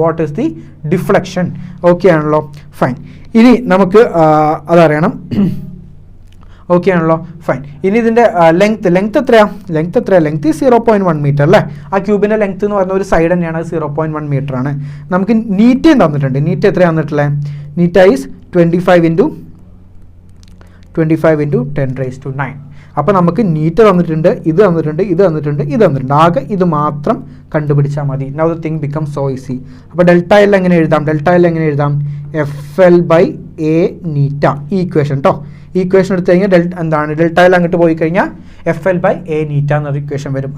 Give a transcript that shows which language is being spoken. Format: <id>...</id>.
<en>What is the deflection?</en> <ml>Okay ആണല്ലോ, fine. ഇനി നമുക്ക് അതറിയണം. ഓക്കെ ആണല്ലോ, ഫൈൻ. ഇനി ഇതിൻ്റെ ലെങ്ത് എത്രയാണ്? ലെങ്ത് 0.1 മീറ്റർ അല്ലേ? ആ ക്യൂബിൻ്റെ ലെങ്ത് എന്ന് പറയുന്ന ഒരു സൈഡ് തന്നെയാണ്. അത് 0.1 മീറ്റർ ആണ്. നമുക്ക് നീറ്റയും തന്നിട്ടുണ്ട്. നീറ്റ് എത്രയാണ് തന്നിട്ടുള്ളത്?</ml> <en>നീറ്റ is 25 into 10 raised to 9.</en> <ml>അപ്പോൾ നമുക്ക് നീറ്റ് തന്നിട്ടുണ്ട്, ഇത് തന്നിട്ടുണ്ട്, ഇത് തന്നിട്ടുണ്ട്, ഇത് തന്നിട്ടുണ്ട്. ആകെ ഇത് മാത്രം കണ്ടുപിടിച്ചാൽ മതി.</ml> <en>Now the thing become so easy.</en> <ml>അപ്പോൾ ഡെൽറ്റ എൽ എങ്ങനെ എഴുതാം? ഡെൽറ്റ എൽ എങ്ങനെ എഴുതാം? FL/A നീറ്റ. ഈ ഇക്വേഷൻ കേട്ടോ. ഈ ഇക്വേഷൻ എടുത്തു കഴിഞ്ഞാൽ എന്താണ് ഡെൽറ്റ എൽ അങ്ങോട്ട് പോയി കഴിഞ്ഞാൽ FL/A നീറ്റ എന്നൊരു ഇക്വേഷൻ വരും.</ml>